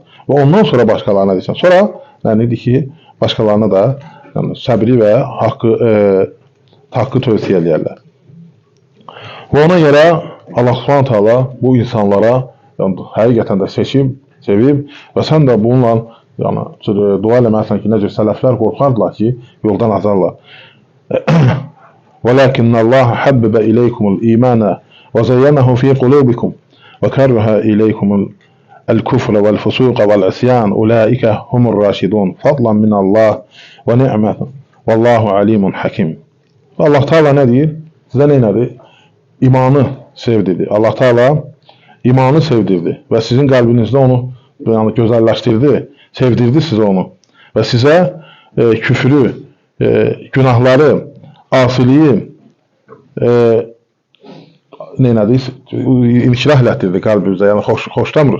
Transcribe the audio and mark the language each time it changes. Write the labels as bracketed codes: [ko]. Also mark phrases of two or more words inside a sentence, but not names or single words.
[az] Və ondan sonra başqalarına deyirsən. Sonra nədir ki, başqalarına da yəni, səbri və haqqı tövsiyə edərlər. Və ona görə Allah [ar] سبحانه وتعالى [az] bu insanlara yəni, həqiqətən də sevib və sən də bununla yəni, dua eləməlisən ki, necə sələflər qorxardılar ki, yoldan azarlar. [ar] وَلَكِنَّ حَبِّبَ إِلَيْكُمُ الْإِيمَانَ وَزَيَّنَهُ فِي قُلُوبِكُمْ وَكَرَّهَ إِلَيْكُمُ الكفر والفسوق والعصيان أولئك هم الراشدون فضلا من الله ونعمة والله عليم حكيم. [az] Allah Teala ne deyir? Sizə nedir? İmanı sevdirdi. Allah Teala imanı sevdirdi və sizin qəlbinizdə onu yəni, gözəlləşdirdi, sevdirdi sizə onu və sizə küfrü, günahları, asiliyi inşirah elətdirdi qəlbimizdə, yəni xoşlamırıq.